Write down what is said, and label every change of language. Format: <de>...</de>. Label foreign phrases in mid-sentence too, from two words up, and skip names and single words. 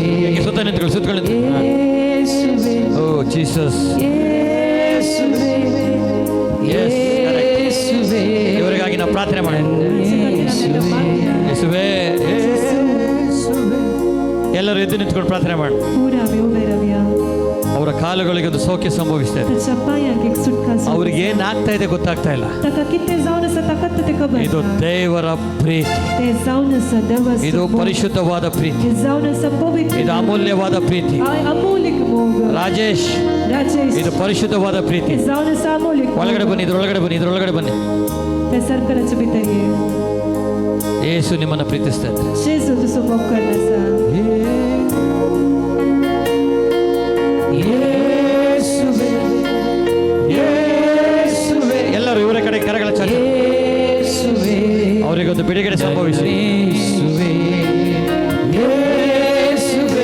<kn>ಸುತ್ತ ನಿಂತ್ಕೊಳ್ಳಿ. ಯೇಸುವೆ, ಓ ಜೀಸಸ್, ಯೇಸುವೆ, ಯೇಸುವೆ, ಇವರಿಗಾಗಿ ನಾವು ಪ್ರಾರ್ಥನೆ ಮಾಡೋಣ. ಯೇಸುವೇ, ಎಲ್ಲರೂ ಎದ್ದು ನಿಂತ್ಕೊಂಡು ಪ್ರಾರ್ಥನೆ ಮಾಡಿ.</kn> <kok>पूर आमी उबे रावया.</kok> <kn>ಅವರ ಕಾಲುಗಳಿಗೆ ಒಂದು ಸೌಖ್ಯ ಸಂಭವಿಸ್ತಾ ಇದೆ.</kn> <kok>ताच्या पांयांक एक सुटका जाता.</kok> <kn>ಅವ್ರಿಗೆ ಏನಾಗ್ತಾ ಇದೆ ಗೊತ್ತಾಗ್ತಾ ಇಲ್ಲ.</kn> <kok>ताका कितें जावन आसा ताका ते खबर</kok> <kn>ಇದು</kn> <kok>ना.</kok> <kn>ದೇವರ ಪ್ರೀತಿ,</kn> <kok>ते जावन आसा देवाचो</kok> <kn>ಇದು</kn> <kok>मोग.</kok> <kn>ಪರಿಶುದ್ಧವಾದ ಪ್ರೀತಿ,</kn> <kok>हे जावन आसा पवित्र</kok> <kn>ಇದು</kn> <kok>मोग.</kok> <kn>ಅಮೂಲ್ಯವಾದ ಪ್ರೀತಿ.</kn> <kok>अमूल्य मोग.</kok> <kn>ರಾಜೇಶ್,</kn> <kok>राजेश,</kok> <kn>ಇದು ಪರಿಶುದ್ಧವಾದ ಪ್ರೀತಿ.</kn> <kok>हे जावन आसा अमूल्य मोग.</kok> <kn>ಒಳಗಡೆ ಬನ್ನಿ, ಇದ್ರೊಳಗಡೆ ಬನ್ನಿ, ಇದ್ರೊಳಗಡೆ ಬನ್ನಿ.</kn> <kok>ते सरकाराच्या भितर ये.</kok> <kn>ಯೇಸು ನಿಮ್ಮನ್ನು ಪ್ರೀತಿಸ್ತಾ ಇದ್ದಾರೆ.</kn> <kok>जेजू तुजो मोग करना आसा.</kok> <kn>ಯೇಸುವೆ, ಯೇಸುವೆ, ಎಲ್ಲರೂ ಇವರ ಕಡೆ ಕರಗಳ ಚಾಚಿ. ಯೇಸುವೆ, ಅವರಿಗೊಂದು ಬಿಡುಗಡೆ ಸಂಭವಿಸಿ. ಯೇಸುವೆ, ಯೇಸುವೆ,</kn>